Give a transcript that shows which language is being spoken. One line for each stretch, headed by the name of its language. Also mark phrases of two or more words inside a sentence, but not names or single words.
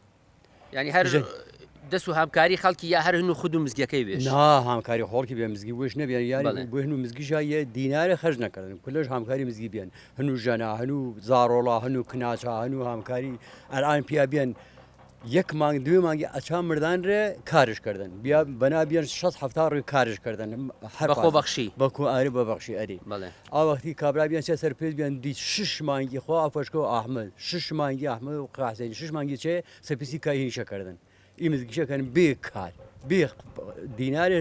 Gurani: يعني هر دەست و هامکاری خەڵکی یا هەر هەنوو خود و مزگەکەی بێش نا هامکاری خۆڵکی بێ مزگی وەش نەبیان یاری بۆ هەنوو مزگیشا یە دینارە خەرج نەکردن کولەش هامکاری مزگی بیان هەنوو ژەنا هەنوو زاڕۆڵا هەنوو کناچا هەنوو هامکاری ئەلان پیا بیان یەک مانگ دوێ مانگی ئەچا مردانرێ کارش کردن بیا بەنابیان 6 ڕووی کارش کردن هەر بەخۆ بەخشی بەکو ئاری بەبەخشی ئەری ئاوەختی کابرا بیان سەر پێ بیان دی 6 مانگی خۆ ئافەشکە و ئاحمد 6 مانگی ئاحمد و قاسەین 6 مانگی چێ سەپیسی کاهینشە کردن ئی مزگیشەکەن بێ کار بێ دینارێ